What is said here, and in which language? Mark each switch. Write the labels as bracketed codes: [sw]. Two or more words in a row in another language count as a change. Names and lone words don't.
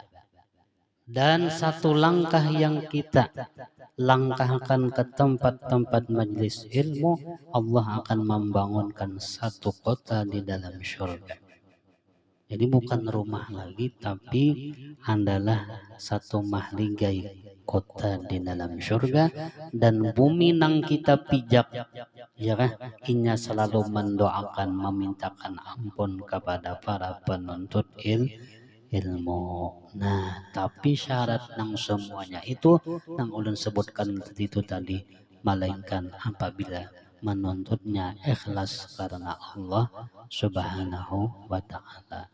[id] Dan satu langkah yang kita langkahkan ke tempat-tempat majelis ilmu, Allah akan membangunkan satu kota di dalam syurga. Jadi bukan rumah lagi, tapi adalah satu mahligai kota di dalam syurga. [bjn] Dan bumi nang kita pijak, [id] ya kan? [bjn] Inya selalu mendoakan, memintakan ampun kepada para penuntut ilmu. Nah, tapi syarat nang semuanya itu nang ulun sebutkan itu tadi, melainkan apabila menuntutnya ikhlas karena Allah [ar] سبحانه وتعالى.